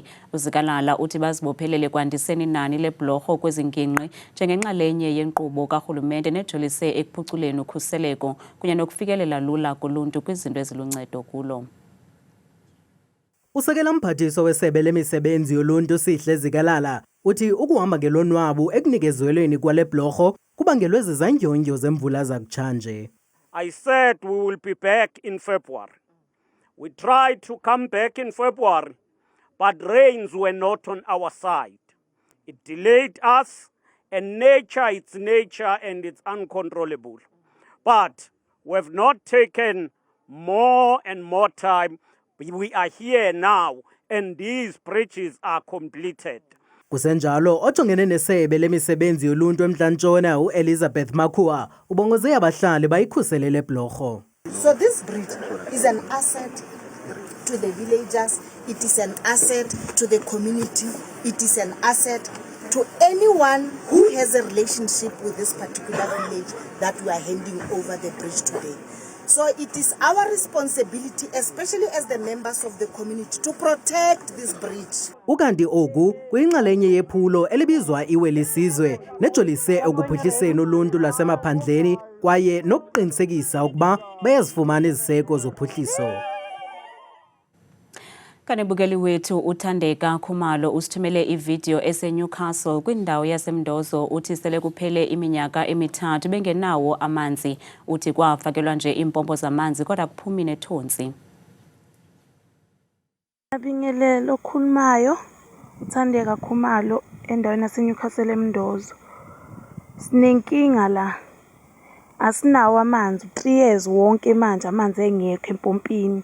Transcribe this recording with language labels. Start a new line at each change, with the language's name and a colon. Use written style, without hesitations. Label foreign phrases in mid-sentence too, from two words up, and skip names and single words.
Xhosa: uZikalala uthi bazibophelele kwandiseni inani lebhlorho kwezi ngingqi njengenxalenye yenkqubo karhulumente nejolise ekuphuculeni ukhuseleko kunye nokufikelela lula kuluntu kwizinto eziluncedo kulo. Usekela mphathiso wesebe lemisebenzi yoluntu Sihle Zikalala uthi ukuhamba ngelonwabu ekunikezelweni kwale bhlorho kubangelwe zizandyondyo zemvula zakutshanje.
English: I said we will be back in February. We tried to come back in February, but rains were not on our side. It delayed us, and nature, it's nature and it's uncontrollable. But we've not taken more and more time. We are here now, and these bridges are completed.
Xhosa: Kusenjalo ojongene nesebe lemisebenzi yoluntu eMntla-Ntshona uElizabeth Makhua ubongoze abahlali bayikhusele le bhlorho.
English: So this bridge is an asset to the villagers, it is an asset to the community, it is an asset to anyone who has a relationship with this particular village that we are handing over the bridge today. So it is our responsibility, especially as the members of the community, to protect this bridge.
Xhosa: Ukanti oku kuyinxalenye yephulo elibizwa iwelisizwe nejolise ekuphuhliseni uluntu lwasemaphandleni kwaye nokuqinisekisa ukuba bayazifumana iziseko zophuhliso. Kanebukeli wethu uThandeka Khumalo usithumele ivideo eseNewcastle kwindawo yasemndozo uthi sele kuphele iminyaka emithathu bengenawo amanzi uthi kwafakelwa nje impompo zamanzi kodwa kuphumi nethonsi.
Zulu: Abingelelo Khumalo uThandeka Khumalo endaweni yaseNewcastle emndozo. Sinenkinga la. Asinawo amanzi 3 years wonke manje amanzi engekho empompini.